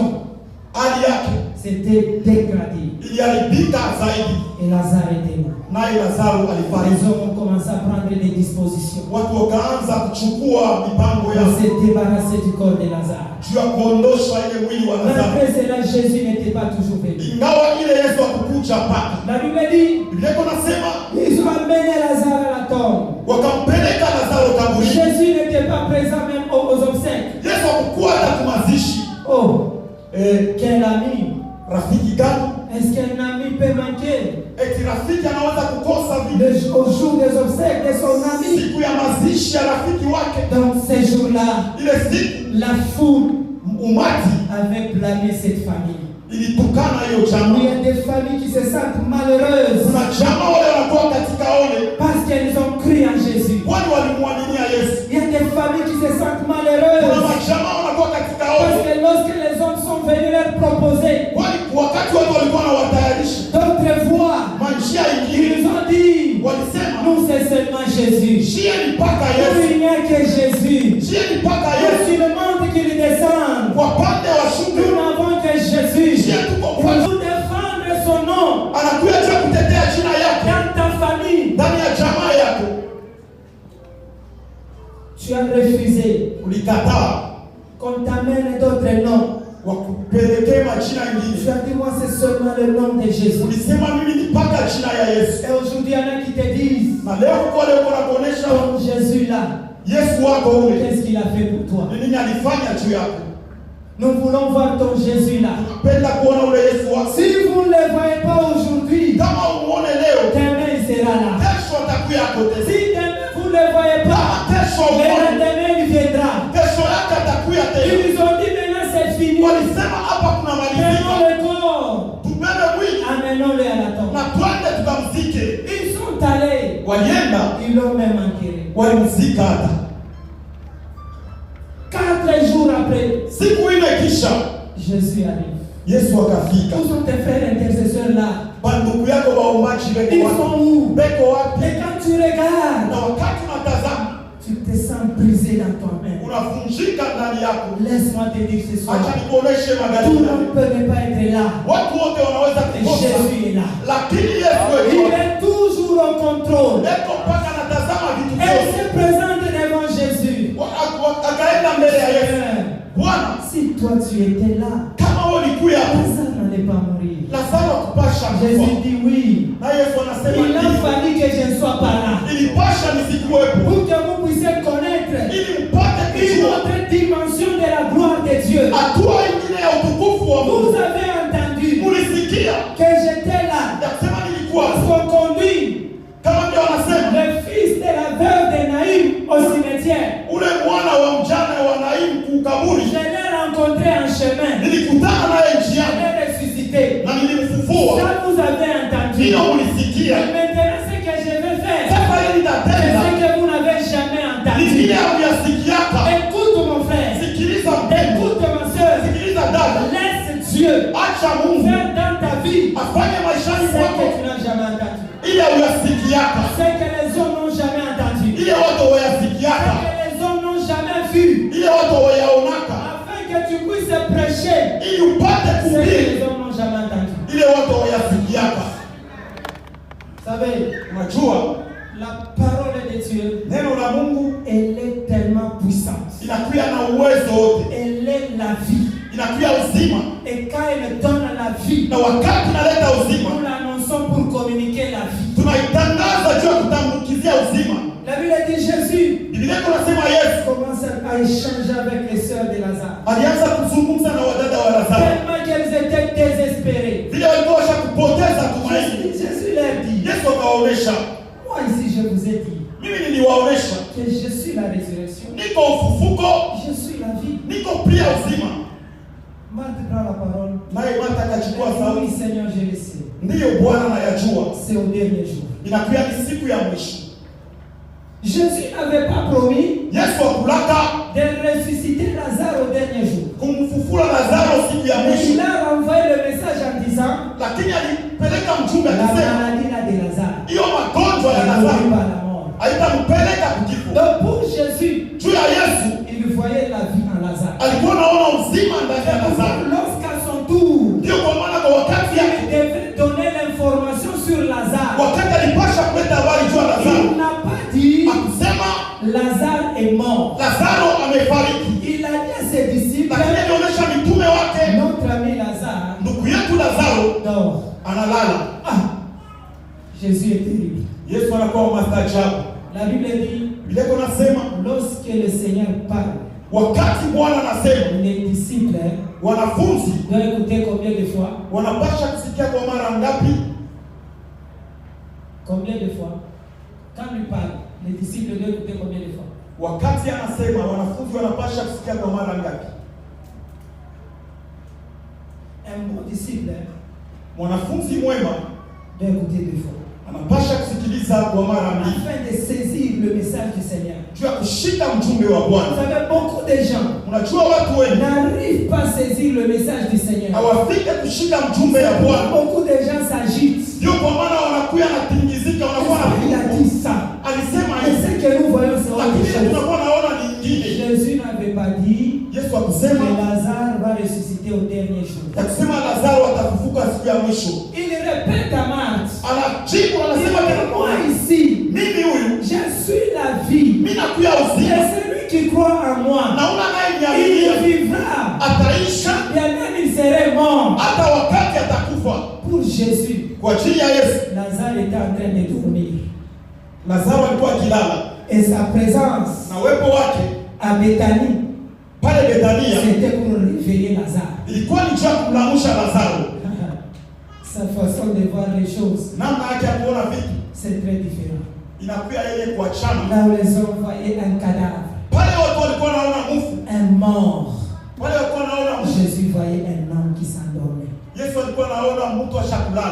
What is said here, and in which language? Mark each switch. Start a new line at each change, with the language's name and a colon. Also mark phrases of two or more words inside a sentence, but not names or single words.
Swahili: hali yake
French: s'était dégradée.
Swahili: iliharibika zaidi,
French: Et Lazare était mort.
Swahili: naye Lazaro
French: Les
Swahili: alifariki.
French: hommes ont commencé à prendre des dispositions
Swahili: Watu wakaanza kuchukua mipango
French: pour
Swahili: ya
French: se débarrasser du corps de Lazare.
Swahili: juu ya kuondosha ile mwili wa Lazaro,
French: Malgré cela, Jésus n'était pas toujours venu.
Swahili: ingawa ile Yesu akukuja paka.
French: La Bible dit,
Swahili: Biblia yako nasema
French: ils ont amené Lazare à la tombe.
Swahili: wakampeleka Lazaro kaburini.
French: Jésus n'était pas présent même aux obsèques.
Swahili: Yesu hakukuwa hata kumazishi.
French: Oh, quel ami!
Swahili: Rafiki gani?
French: Est-ce qu'un ami peut manquer?
Swahili: Eti rafiki anaweza kukosa vitu.
French: Au jour des obsèques de son ami.
Swahili: Siku ya mazishi ya rafiki wake.
French: Donc ces jours-là,
Swahili: ile siku
French: la foule
Swahili: umati
French: avait blâmé cette famille.
Swahili: ilitukana hiyo jamaa.
French: Il y a des familles qui se sentent malheureuses.
Swahili: Kuna jamaa wale wanakuwa katika ole
French: parce qu'elles ont cru en Jésus.
Swahili: Kwani walimwaminia Yesu.
French: Il y a des familles qui se sentent malheureuses.
Swahili: Kuna jamaa wanakuwa katika ole
French: parce que lorsque les hommes sont venus leur proposer,
Swahili: kwani wakati watu walikuwa na watayarisha
French: d'autres voies,
Swahili: njia ingine,
French: ils ont dit,
Swahili: walisema
French: nous c'est seulement Jésus.
Swahili: Njia ni mpaka Yesu.
French: Il n'y a que Jésus.
Swahili: Njia ni mpaka Yesu.
French: S'il monte qu'il descende,
Swahili: kwa pande wa shukrani,
French: nous n'avons que Jésus. Pour nous défendre son nom.
Swahili: Anakuja tu kutetea jina yake.
French: Dans ta famille.
Swahili: Ndani ya jamaa yako.
French: Tu as refusé.
Swahili: Ulikataa.
French: Qu'on t'amène d'autres noms.
Swahili: Wakupelekee majina ingine.
French: Tu as dit moi c'est seulement le nom de Jésus.
Swahili: Ulisema mimi ni mpaka jina ya Yesu.
French: Et aujourd'hui il y en a qui te disent.
Swahili: Na leo kwa leo kuna kuonesha
French: Jésus là.
Swahili: Yesu wako ule.
French: Qu'est-ce qu'il a fait pour toi?
Swahili: Nini alifanya juu yako?
French: Nous voulons voir ton Jésus là.
Swahili: Tunapenda kuona ule Yesu wako.
French: Si vous ne le voyez pas aujourd'hui,
Swahili: kama umuone leo,
French: demain il sera là.
Swahili: Kesho atakuja kote.
French: Si demain vous ne le voyez pas,
Swahili: kesho
French: demain il viendra.
Swahili: Kesho yake atakuja tena.
French: Ils ont dit maintenant c'est fini.
Swahili: Walisema hapa kuna malizika.
French: Prenons le corps.
Swahili: Tubebe mwili.
French: Amenons-le à la tombe.
Swahili: Na twende tukamzike.
French: Ils sont allés.
Swahili: Walienda.
French: Ils l'ont même enterré.
Swahili: Walimzika hata.
French: 4 jours après,
Swahili: siku ile kisha
French: Jésus arrive.
Swahili: Yesu akafika.
French: Où sont tes frères intercesseurs là?
Swahili: Bandugu yako waombaji beko
French: Ils
Swahili: wapi?
French: sont où?
Swahili: Beko wapi?
French: Et quand tu regardes,
Swahili: na wakati unatazama,
French: tu te sens brisé dans toi-même.
Swahili: Unavunjika ndani yako.
French: Laisse-moi te dire ce soir.
Swahili: Acha nikuoneshe magari.
French: Tout le monde peut ne pas être là.
Swahili: Watu wote wanaweza kukosa.
French: Jésus est là.
Swahili: Lakini Yesu
French: il est toujours en contrôle.
Swahili: Eko mpaka anatazama vitu
French: Et il
Swahili: vyote.
French: se présente devant Jésus.
Swahili: Akaenda mbele ya Yesu. Bwana,
French: si toi tu étais là,
Swahili: kama ulikuwa hapo,
French: Lazare n'allait pas mourir.
Swahili: Lazaro kupasha.
French: Jésus dit oui.
Swahili: Na Yesu anasema
French: il a fallu que je ne sois pas là.
Swahili: Ilipasha nisikuwepo.
French: Pour que vous puissiez connaître une autre dimension de la gloire de Dieu.
Swahili: Hatua ingine ya utukufu wa Mungu.
French: Vous avez entendu
Swahili: Mulisikia
French: que j'étais là.
Swahili: Nasema nilikuwa.
French: Parce qu'on conduit
Swahili: kama ndio anasema
French: le fils de la veuve de Naïm au cimetière.
Swahili: Ule mwana wa mjane wa Naïm kukaburi.
French: Je l'ai rencontré en chemin.
Swahili: Nilikutana naye njiani.
French: Je l'ai ressuscité.
Swahili: Na nilimfufua.
French: Ça vous avez entendu.
Swahili: Ndio ulisikia.
French: Maintenant ce que je vais faire.
Swahili: Sasa hili nitatenda.
French: C'est ce que vous n'avez jamais entendu.
Swahili: Nini uliyasikiaka?
French: Écoute mon frère.
Swahili: Sikiliza
French: écoute ma soeur.
Swahili: Sikiliza dada.
French: Laisse Dieu
Swahili: acha Mungu
French: faire dans ta vie.
Swahili: Afanye maishani mwako.
French: Ce que tu n'as jamais entendu.
Swahili: Ile uyasikiaka.
French: Ce que les hommes n'ont jamais entendu.
Swahili: Ile watu wayasikiaka.
French: Ce que les hommes n'ont jamais vu.
Swahili: Ile watu wayaonaka.
French: Afin que tu puisses prêcher.
Swahili: Ili upate
French: Ce que
Swahili: kuhubiri.
French: les hommes n'ont jamais entendu.
Swahili: Ile watu wayasikiaka.
French: Savez,
Swahili: unajua
French: la parole de Dieu,
Swahili: neno la Mungu,
French: elle est tellement puissante.
Swahili: Inakuwa na uwezo wote.
French: Elle est la vie.
Swahili: Inakuwa uzima.
French: Et quand elle donne la vie,
Swahili: na wakati inaleta uzima,
French: nous l'annonçons pour communiquer la vie.
Swahili: Tunaitangaza juu ya kutambukizia uzima.
French: La Bible dit Jésus.
Swahili: Biblia inasema Yesu
French: commence à échanger avec les sœurs de Lazare.
Swahili: Alianza kuzungumza na wadada wa Lazaro.
French: Tellement qu'elles étaient désespérées.
Swahili: Vile walikuwa kupoteza tumaini.
French: Jésus leur dit.
Swahili: Yesu akawaonesha.
French: Moi ici je vous ai dit.
Swahili: Mimi niliwaonesha.
French: Que je suis la résurrection.
Swahili: Niko ufufuko.
French: Je suis la vie.
Swahili: Niko pia uzima.
French: Marthe prend la parole.
Swahili: Naye Martha akachukua sauti.
French: Oui Seigneur, je le sais.
Swahili: Ndiyo Bwana anayajua.
French: C'est au dernier jour.
Swahili: Inakuwa ni siku ya mwisho.
French: Jésus n'avait pas promis
Swahili: Yesu akulaka
French: de ressusciter Lazare au dernier jour.
Swahili: Kumfufua Lazaro siku ya mwisho.
French: Il a renvoyé le message en disant,
Swahili: lakini alipeleka mjumbe akisema,
French: la maladie là de Lazare,
Swahili: hiyo magonjwa ya Lazaro haitampeleka kifo.
French: Donc pour Jésus,
Swahili: juu ya Yesu,
French: il voyait la vie en Lazare.
Swahili: Alikuwa anaona uzima ndani ya Lazaro.
French: Lorsqu'à son tour,
Swahili: ndio kwa maana kwa wakati yake
French: il devait donner l'information sur Lazare.
Swahili: Wakati alipasha kuleta habari juu ya Lazaro.
French: Il n'a pas dit
Swahili: akusema
French: Lazare est mort.
Swahili: Lazaro amefariki.
French: Il a dit à ses disciples,
Swahili: lakini alionyesha mitume wake,
French: notre ami Lazare,
Swahili: ndugu yetu Lazaro
French: dort,
Swahili: analala.
French: Jésus est terrible.
Swahili: Yesu anakuwa mastaajabu.
French: La Bible dit,
Swahili: Biblia inasema
French: lorsque le Seigneur parle,
Swahili: wakati Bwana anasema,
French: les disciples,
Swahili: wanafunzi
French: doivent écouter combien de fois?
Swahili: Wanapasha kusikia kwa mara ngapi?
French: Combien de fois? Quand il parle, les disciples doivent écouter combien de fois?
Swahili: Wakati anasema wanafunzi wanapasha kusikia kwa mara ngapi?
French: Un bon disciple,
Swahili: Mwanafunzi mwema
French: doit écouter 2 fois.
Swahili: anapasha kusikiliza kwa mara mbili.
French: Afin de saisir le message du Seigneur.
Swahili: Juu ya kushika mjumbe wa
French: Vous
Swahili: Bwana.
French: savez, beaucoup de gens
Swahili: Unajua watu wengi
French: n'arrivent pas à saisir le message du Seigneur.
Swahili: hawafike kushika mjumbe ya Bwana.
French: Beaucoup de gens s'agitent.
Swahili: Ndio kwa maana wanakuya na tingizika, wanakuwa
French: Il a
Swahili: na
French: dit ça.
Swahili: alisema
French: Et
Swahili: hivi.
French: ce que nous voyons, c'est autre
Swahili: Lakini
French: chose.
Swahili: tunakuwa naona ni nyingine.
French: Jésus n'avait pas dit
Swahili: Yesu
French: que
Swahili: akusema
French: Lazare va ressusciter au dernier jour.
Swahili: akisema Lazaro atafufuka siku ya mwisho.
French: Il répète à Marthe.
Swahili: Anajibu anasema
French: Il dit, moi ici,
Swahili: mimi huyu
French: je suis la vie.
Swahili: mimi nakuya
French: Et
Swahili: uzima.
French: celui qui croit en moi,
Swahili: Naona naye
French: il
Swahili: niaminia
French: vivra.
Swahili: ataisha
French: Bien même il serait mort.
Swahili: hata wakati atakufa.
French: Pour Jésus,
Swahili: Kwa ajili ya Yesu,
French: Lazare était en train de dormir.
Swahili: Lazaro alikuwa akilala
French: Et sa présence
Swahili: na uwepo wake
French: à Béthanie,
Swahili: pale Bethania
French: c'était pour réveiller Lazare.
Swahili: ilikuwa ni njia kumlamusha Lazaro.
French: Sa façon de voir les choses,
Swahili: Namna yake ya kuona vitu
French: c'est très différent.
Swahili: inakuwa yeye kuachana.
French: Là où les hommes voyaient un cadavre,
Swahili: Pale watu walikuwa wanaona mfu,
French: un mort,
Swahili: pale walikuwa wanaona mfu.
French: Jésus voyait un homme qui s'endormait.
Swahili: Yesu alikuwa anaona mtu ashakulala